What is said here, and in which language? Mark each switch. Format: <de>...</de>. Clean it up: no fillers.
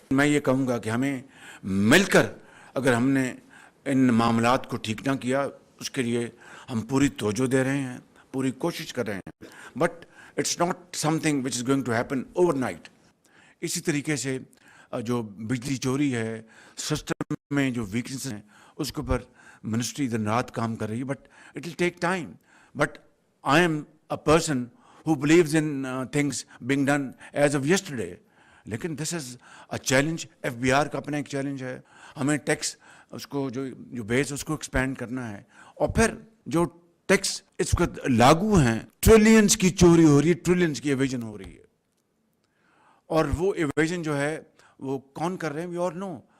<ur>میں یہ کہوں گا کہ ہمیں مل کر اگر ہم نے ان معاملات کو ٹھیک نہ کیا, اس کے لیے ہم پوری توجہ دے رہے ہیں, پوری کوشش کر رہے ہیں,</ur> <en>But it's not something which is going to happen overnight.</en> <ur>اسی طریقے سے جو بجلی چوری ہے, سسٹم میں جو ویکنیس ہیں, اس کے اوپر منسٹری دن رات کام کر رہی ہے,</ur> <en>But it will take time.</en> <ur>But I am a person</ur> <en>who believes in things being done as of yesterday.</en> <ur>لیکن</ur> <en>this is a challenge.</en> <ur>FBR کا اپنا ایک چیلنج ہے, ہمیں ٹیکس اس کو جو بیس اس کو ایکسپینڈ کرنا ہے, اور پھر جو ٹیکس اس کو لاگو ہیں, ٹریلینز کی چوری ہو رہی ہے, ٹریلینز کی ایویژن ہو رہی ہے, اور وہ ایویژن جو ہے وہ کون کر رہے ہیں,</ur> <en>We all know.</en>